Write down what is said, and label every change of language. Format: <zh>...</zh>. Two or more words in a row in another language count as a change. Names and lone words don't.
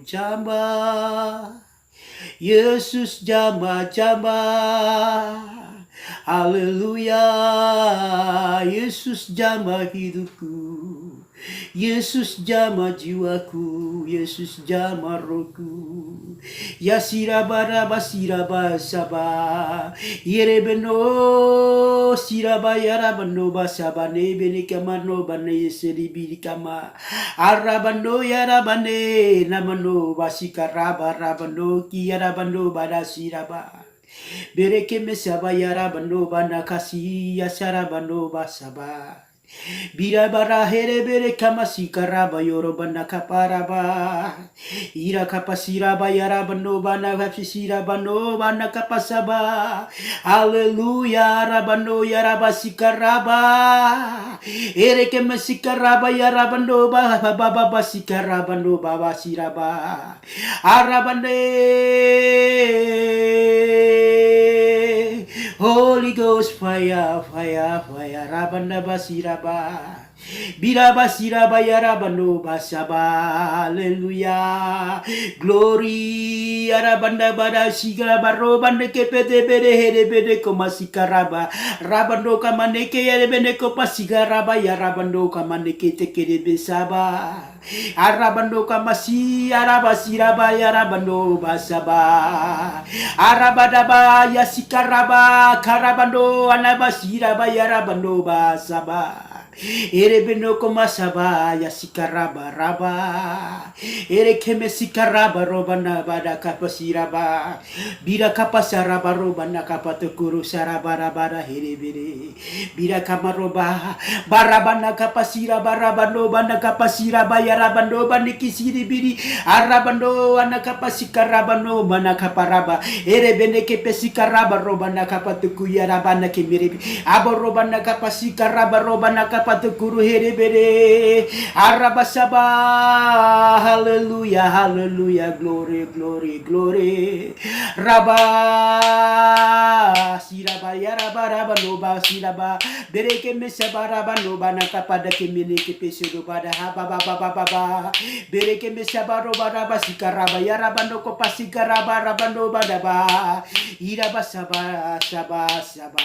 <id>Jamah Yesus jamah. Haleluya. Yesus jamah hidupku, Yesus jamah jiwaku, Yesus jamah rohku. Ya siraba saba, yerebeno siraba yarabano basaba nebene kamano bane yeseribi kama arabano yarabane namano basikaraba rabano ki yarabano bada siraba. Bereke mesaba yarabano bana kasi yasarabano basaba. Bira bara here bere kamasi karaba yorobana kaparaba ira kapasira bayara bano bana kapsira bano bana kapasaba. Haleluya rabano yarabasi karaba ere kemasi karaba yarabano baba basi karabano baba siraba arabane</id> <en>Holy Ghost fire, fire, fire. Rabanda basiraba. Biraba siraba yarabando basaba. Hallelujah. Glory. Arabanda bada sigara barobanda kepete bede hede bede komasikaraba. Rabando kamaneke yere bende kopasigaraba yarabando kamaneke tekere besaba. Arabando kamasi arabasiraba yarabando basaba. Arabadaba yasikaraba karabando anabasiraba yarabando basaba. Erebeno komasaba yasikaraba raba. Ere kemesikaraba robana bada kapasiraba. Bira kapasaraba robana kapatukuru sarabara herebere. Bira kamaroba barabana kapasira barabando bana kapasira bayarabando banikisiri biri arabando anakapasikarabano bana kaparaba. Erebene kepesikaraba robana kapatuku yarabana kemiribi. Aborobana kapasikaraba robana patukuru herebere arabasaba. Hallelujah, hallelujah, glory, glory, glory. Raba siraba yaraba raba loba siraba bereke mesaba raba loba nakapada kemini kepesudo pada haba baba baba bereke mesaba roba raba sikaraba yaraba noko pasikaraba raba loba daba iraba saba saba saba.</en>